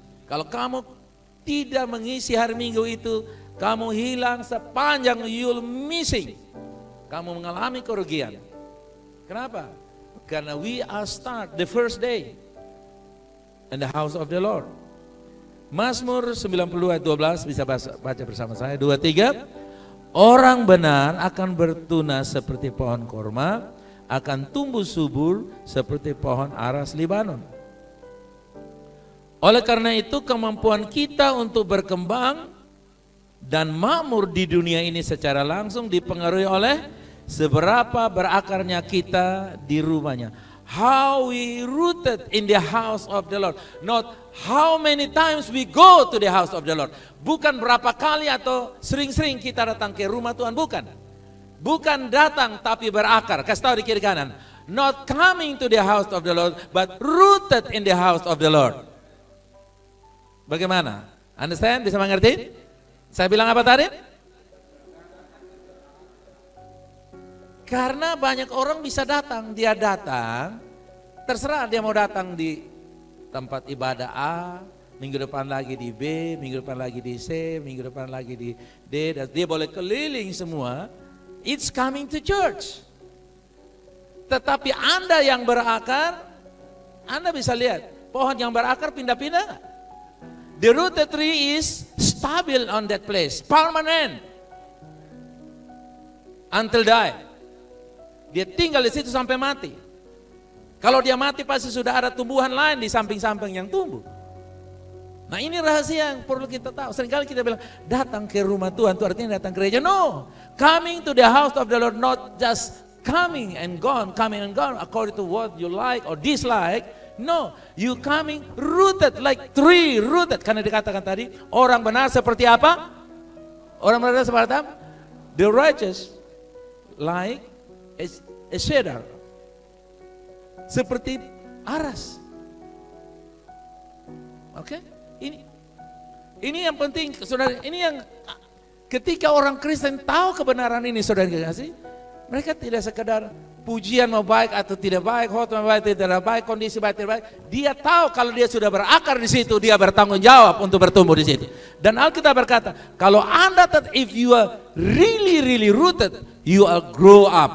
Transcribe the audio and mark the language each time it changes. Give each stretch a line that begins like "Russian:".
Indonesian: Kalau kamu tidak mengisi hari Minggu itu, kamu hilang sepanjang,
English: you'll missing.
Indonesian: Kamu mengalami kerugian. Kenapa? Karena
English: we are start the first day in the house of the Lord.
Indonesian: Mazmur 90 ayat 12 bisa baca bersama saya. 2-3. Orang benar akan bertunas seperti pohon korma, akan tumbuh subur seperti pohon aras Libanon. Oleh karena itu kemampuan kita untuk berkembang dan makmur di dunia ini secara langsung dipengaruhi oleh seberapa berakarnya kita di rumahnya.
English: How we rooted in the house of the Lord. Not how many times we go to the house of the Lord.
Indonesian: Bukan berapa kali atau sering-sering kita datang ke rumah Tuhan, bukan. Bukan datang tapi berakar. Kasih tahu di kiri kanan.
English: Not coming to the house of the Lord, but rooted in the house of the Lord.
Indonesian: Bagaimana?
English: Understand?
Indonesian: Bisa mengerti? Saya bilang apa tadi? Karena banyak orang bisa datang, dia datang, terserah dia mau datang di tempat ibadah A, minggu depan lagi di B, minggu depan lagi di C, minggu depan lagi di D, dan dia boleh keliling semua,
English: it's coming to church.
Indonesian: Tetapi Anda yang berakar, Anda bisa lihat, pohon yang berakar pindah-pindah.
English: The rooted tree is stable on that place, permanent, until die.
Indonesian: Dia tinggal di situ sampai mati. Kalau dia mati pasti sudah ada tumbuhan lain di samping-samping yang tumbuh. Nah ini rahasia yang perlu kita tahu. Seringkali kita bilang datang ke rumah Tuhan itu artinya datang ke gereja.
English: No, coming to the house of the Lord not just coming and gone according to what you like or dislike. No, you coming rooted like tree rooted.
Indonesian: Karena dikatakan tadi orang benar seperti apa? Orang benar seperti apa?
English: The righteous like a cedar,
Indonesian: seperti aras. Oke, ini yang penting, saudara. Ini yang ketika orang Kristen tahu kebenaran ini, saudara kasih, mereka tidak sekedar pujian mau baik atau tidak baik, khotbah mau baik tidak baik, kondisi baik tidak baik. Dia tahu kalau dia sudah berakar di situ, dia bertanggung jawab untuk bertumbuh di situ. Dan Alkitab berkata, kalau Anda
English: if you are really rooted, you will grow up.